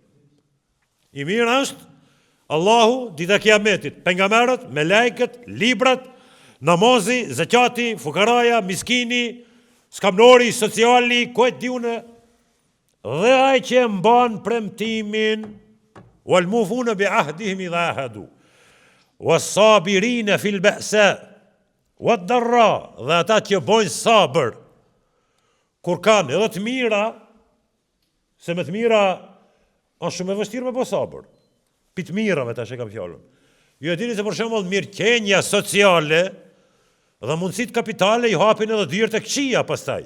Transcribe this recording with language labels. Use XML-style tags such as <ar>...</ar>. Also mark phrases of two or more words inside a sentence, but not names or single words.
<sq>I mirë është Allahu dita kiametit, pejgamberët, melekët, librat, namazi, zakati, fukaraja, miskini, skamnori, sociali, kujt diune, dhe ai që mban premtimin,</sq> <ar>والموفون بعهدهم إذا عاهدوا والصابرين في البأساء والضراء,</ar> <sq>dhe ata që bojnë sabër, kur kanë edhe të mira, se me të mira është shumë e vështirë me bo sabër, pi të mirave tash e kam fjalën. Ju e dini se për shembull mirëqenia sociale dhe mundësit kapitale i hapin edhe dyert e këqija pastaj.</sq>